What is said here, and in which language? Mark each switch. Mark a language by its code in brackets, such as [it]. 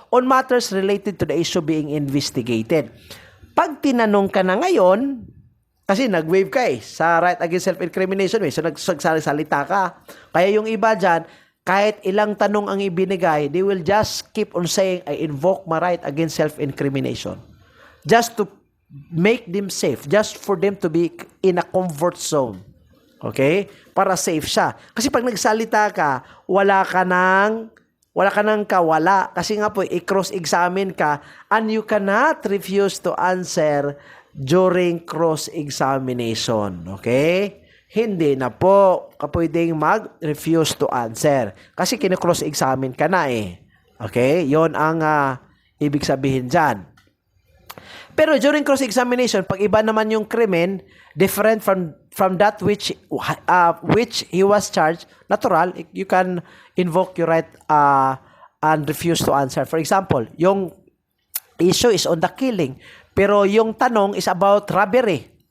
[en] On matters related to the issue being investigated. [tl] Pag tinanong ka na ngayon, kasi nag-waive ka sa right against self-incrimination, so nagsalita ka. Kaya yung iba dyan, kahit ilang tanong ang ibinigay, [en] they will just keep on saying, I invoke my right against self-incrimination. Just to make them safe, just for them to be in a comfort zone. [tl] Okay? Para safe siya. Kasi pag nagsalita ka, wala ka ng kawala. Kasi nga po, i-cross-examine ka [en] and you cannot refuse to answer during cross-examination. [tl] Okay? Hindi na po kapwedeng mag-refuse to answer. Kasi kine-cross-examine ka na eh. Okay? Yon ang ibig sabihin dyan. Pero during cross-examination, pag iba naman yung krimen, [en] different from that which he was charged, natural, you can invoke your right and refuse to answer. For example, yung issue is on the killing, [tl] pero yung tanong [en] is about robbery.